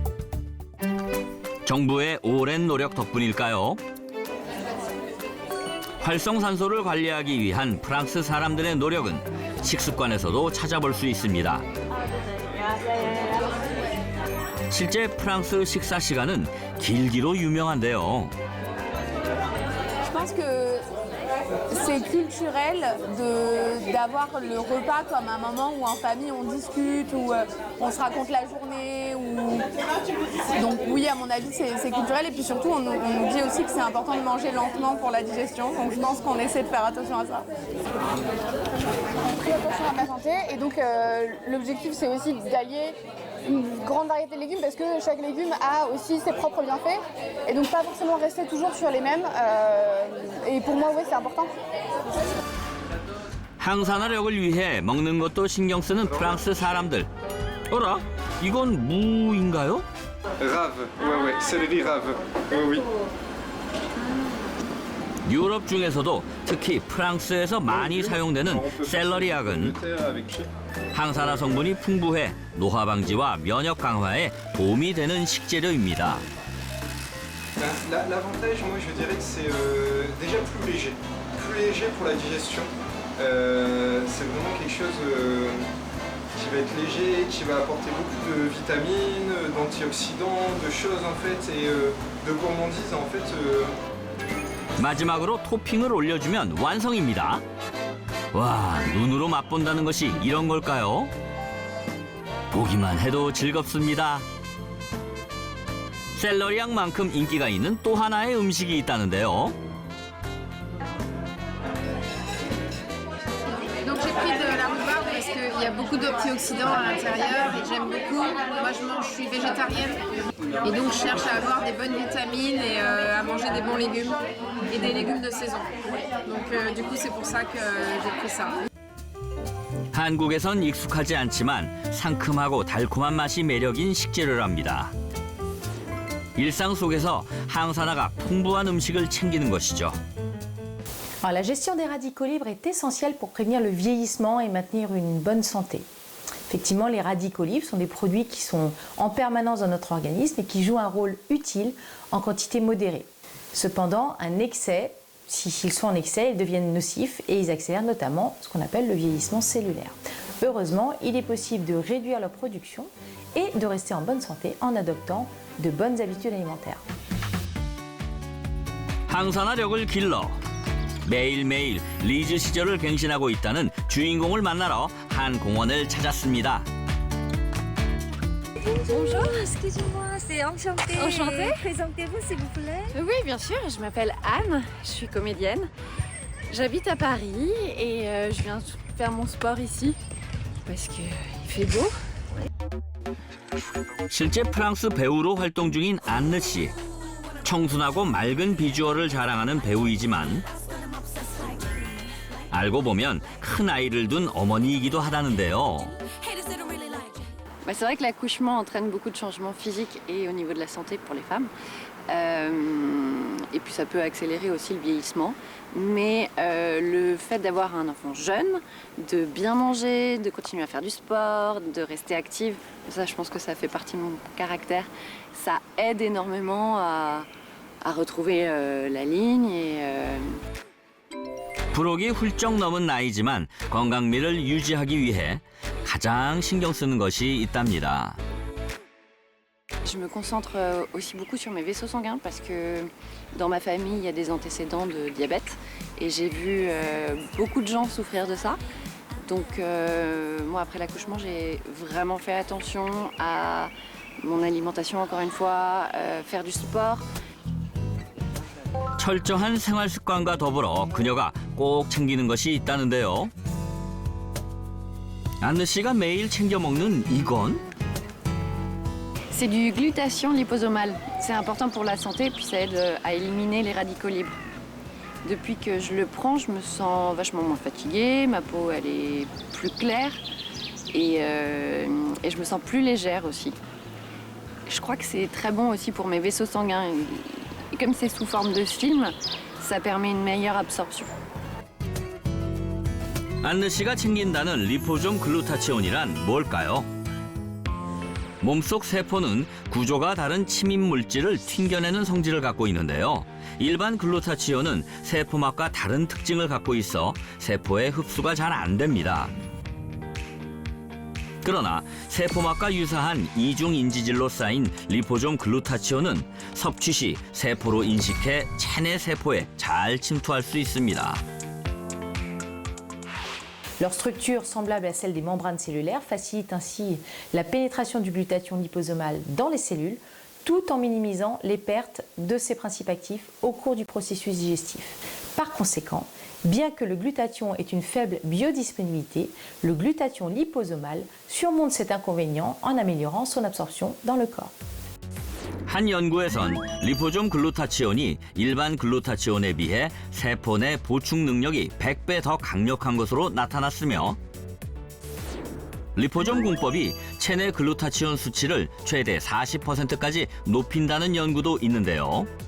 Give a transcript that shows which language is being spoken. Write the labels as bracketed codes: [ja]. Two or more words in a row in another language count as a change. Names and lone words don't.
[ko] 정부의 오랜 노력 덕분일까요? 활성산소를 관리하기 위한 프랑스 사람들의 노력은 식습관에서도 찾아볼 수 있습니다. 실제 프랑스 식사 시간은 길기로 유명한데요. [fr] Je pense que c'est culturel d'avoir le repas comme un moment où en famille on discute, où on se raconte la journée. Donc oui, à mon avis, c'est culturel. Et puis surtout, on nous dit aussi que c'est important de manger lentement pour la digestion. Donc je pense qu'on essaie de faire attention à ça. Très attention à ma santé. Et donc l'objectif, c'est aussi d'allier une grande variété de légumes parce que chaque légume a aussi ses propres bienfaits. Et donc pas forcément rester toujours sur les mêmes. Et pour moi, oui, c'est important. [ko] 항산화력을 위해 먹는 것도 신경 쓰는 프랑스 사람들. 어라? 이건 무인가요? [fr] Rave, ouais, céleri rave, oui. [ko] 유럽 중에서도 특히 프랑스에서 많이 사용되는 샐러리약은 항산화 성분이 풍부해 노화 방지와 면역 강화에 도움이 되는 식재료입니다. [fr] L'avantage, moi, je dirais que c'est déjà plus léger pour la digestion. C'est vraiment quelque chose qui va être léger, qui va apporter beaucoup de vitamines, d'antioxydants, de choses en fait, et de gourmandises en fait. [ko] 마지막으로 토핑을 올려주면 완성입니다. 와, 눈으로 맛본다는 것이 이런 걸까요? 보기만 해도 즐겁습니다. 샐러리약만큼 인기가 있는 또 하나의 음식이 있다는데요. [fr] Donc j'ai pris de la rhubarbe parce qu'il y a beaucoup d'antioxydants à l'intérieur et j'aime beaucoup. Moi je suis végétarienne et donc je cherche à avoir des bonnes vitamines et à manger des bons légumes et des légumes de saison. Donc du coup c'est pour ça que j'ai pris ça. [ko] 한국에선 익숙하지 않지만 상큼하고 달콤한 맛이 매력인 식재료랍니다. 일상 속에서 항산화가 풍부한 음식을 챙기는 것이죠. [fr] Alors, la gestion des radicaux libres est essentielle pour prévenir le vieillissement et maintenir une bonne santé. Effectivement, les radicaux libres sont des produits qui sont en permanence dans notre organisme et qui jouent un rôle utile en quantité modérée. Cependant, un excès, s'ils sont en excès, ils deviennent nocifs et ils accélèrent notamment ce qu'on appelle le vieillissement cellulaire. Heureusement, il est possible de réduire leur production et de rester en bonne santé en adoptant de bonnes habitudes alimentaires. [ko] 항산화력을 길러 매일매일 리즈 시절을 갱신하고 있다는 주인공을 만나러 한 공원을 찾았습니다. [fr] Bonjour, excusez-moi, c'est enchantée. Enchantée. Présentez-vous s'il vous plaît. Oui, bien sûr, je m'appelle Anne, je suis comédienne. J'habite à Paris et je viens faire mon sport ici parce qu'il fait beau. [ko] 실제 프랑스 배우로 활동 중인 안느 씨. 청순하고 맑은 비주얼을 자랑하는 배우이지만 알고 보면 큰 아이를 둔 어머니이기도 하다는데요. [fr] C'est vrai que l'accouchement entraîne beaucoup de changements physiques et au niveau de la santé pour les femmes. Et puis ça peut accélérer aussi le vieillissement. Mais le fait d'avoir un enfant jeune, de bien manger, de continuer à faire du sport, de rester active, ça je pense que ça fait partie de mon caractère. Ça aide énormément à retrouver la ligne et... [ko] 부록이 훌쩍 넘은 나이지만 건강미를 유지하기 위해 가장 신경 쓰는 것이 있답니다. [fr] Je me concentre aussi beaucoup sur mes vaisseaux sanguins parce que dans ma famille, il y a des antécédents de diabète et j'ai vu beaucoup de gens souffrir de ça. Donc moi, après l'accouchement, j'ai vraiment fait attention à mon alimentation, encore une fois, faire du sport. [ko] 철저한 생활 습관과 더불어 그녀가 꼭 챙기는 것이 있다는데요. 안느 씨가 매일 챙겨 먹는 이건? [fr] C'est du glutathion liposomal. C'est important pour la santé et puis ça aide à éliminer les radicaux libres. Depuis que je le prends, je me sens vachement moins fatiguée, ma peau elle est plus claire et je me sens plus légère aussi. Je crois que c'est très bon aussi pour mes vaisseaux sanguins. Et comme c'est sous forme de film, ça permet une meilleure absorption. [ko] 안느 씨가 챙긴다는 리포존 글루타치온이란 뭘까요? 몸속 세포는 구조가 다른 침입 물질을 튕겨내는 성질을 갖고 있는데요. 일반 글루타치온은 세포막과 다른 특징을 갖고 있어 세포에 흡수가 잘 안 됩니다. 그러나 세포막과 유사한 이중 인지질로 쌓인 리포솜 글루타치온은 섭취 시 세포로 인식해 체내 세포에 잘 침투할 수 있습니다. [fr] Leur structure, semblable à celle des membranes cellulaires, facilite ainsi la pénétration du glutathion liposomal dans les cellules, tout en minimisant les pertes de ses principes actifs au cours du processus digestif. Par conséquent, bien que le glutathion ait une faible biodisponibilité, le glutathion liposomal surmonte cet inconvénient en améliorant son absorption dans le corps. [ko] 한 연구에선 리포솜 글루타치온이 일반 글루타치온에 비해 세포 내 보충 능력이 100배 더 강력한 것으로 나타났으며 리포솜 공법이 체내 글루타치온 수치를 최대 40%까지 높인다는 연구도 있는데요.